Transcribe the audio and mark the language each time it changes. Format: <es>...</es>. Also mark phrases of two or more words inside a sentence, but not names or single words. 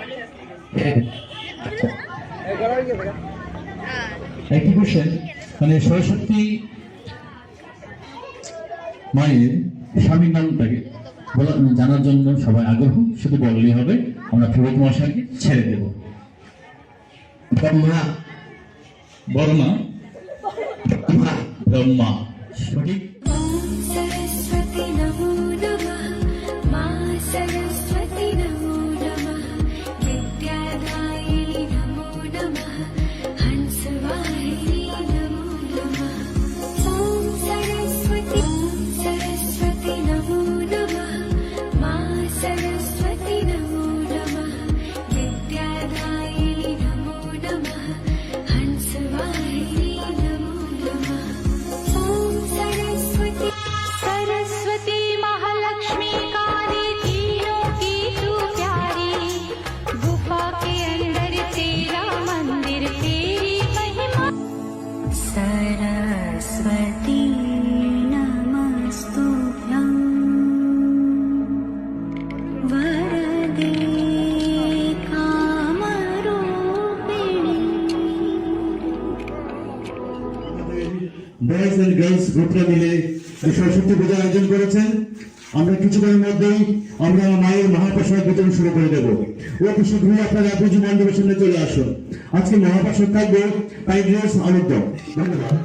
<bn>একটি কোশ্চেন, মানে সরস্বতী মায়ের স্বামীর নামটাকে জানার জন্য সবাই আগ্রহ, শুধু বললেই হবে, আমরা পুরোহিত মহাশয়কে ছেড়ে দেব। ব্রহ্মা বর্মা, ব্রহ্মা, সঠিক।</bn> <sa>सरस्वती नमो नमः मा सरस्वती नमो नमः विद्यादायिनी नमो नमः हंसवाहिनी नमो नमः ॐ सरस्वती नमो नमः मा सरस्वती नमो नमः विद्यादायिनी नमो नमः हंसवाहिनी नमो नमः ॐ</sa> <hi>सरस्वती महालक्ष्मी काली तीनों की तू प्यारी गुफा के अंदर तेरा मंदिर तेरी महिमा</hi> <sa>सरस्वती नमस्तुभ्यं वरदे कामरूपिणी।</sa> <en>boys and girls</en> <bn>গ্রুপরা মিলে এই সরস্বতী পূজা আয়োজন করেছেন। আমরা কিছুক্ষণের মধ্যেই আমরা মায়ের মহাপ্রসাদ বিতরণ শুরু করে দেবো। অতি শীঘ্রই আপনারা পুজো মণ্ডপের সামনে চলে আসুন। আজকে মহাপ্রসাদ থাকবে টাইগ্রেস আলুর দম।</bn>